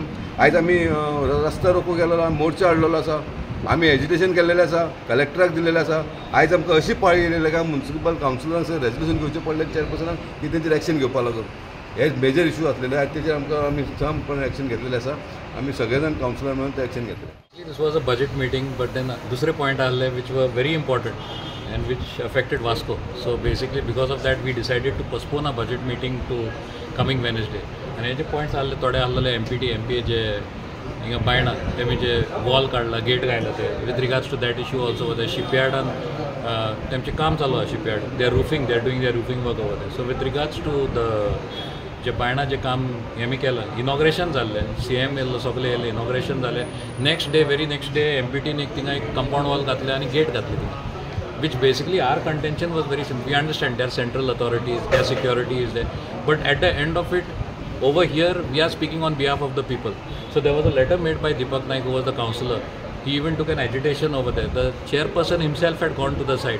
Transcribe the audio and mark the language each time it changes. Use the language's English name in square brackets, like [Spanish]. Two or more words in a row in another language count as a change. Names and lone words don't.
[Konkani] आयज आमी रस्ता रोको गेलेलो मोर्चा हाडलेलो आसा आमी एज्युटेशन केल्लेलें आसा कलेक्टराक दिल्लेलें आसा. आयज आमकां अशी पाळी येयलेली काय म्युनिसिपल कावन्सिलरांक रेजोल्युशन घेवचें पडलें चेअरपर्सनाक की तेंचेर एक्शन घेवपा लागून हे [English] major issue [Konkani] आसलेले आनी तेजेर आमकां आमी सहमपणे एक्शन घेतलेलें आसा. आमी सगळे जाण कावन्सिलर मेळून ते एक्शन घेतले. [English] This was a budget meeting, but then dusre point आले which were very important and which affected Vasco. So basically because of that we decided to postpone a budget meeting to coming Wednesday. [Konkani] And हे जे points आले थोडे आसलेले MPT MPA जे हिंगा बायणा तेमी जे वॉल काडला गेट काडला ते [English] with regards to that issue also the shipyard [Konkani] तेमचें काम चालू आहा shipyard. [English] They are doing their roofing work over there. So with regards to the [Konkani] जे बायणा जे काम हेमी केलां इनॉग्रेशन जाल्लें CM येयल्लो सगळे येयले इनॉग्रेशन जालें [English] next day very next day [Konkani] MPTन थिंगा एक कंपाउंड वॉल घातलें आनी गेट घातली थिंगा [English] which basically our contention was very simple. We understand there are central authorities, their security is there, but at the end of it over here we are speaking on behalf of the people. So there was a letter made by Deepak Naik who was the councillor. He even took an agitation over there. The chairperson himself had gone to the site.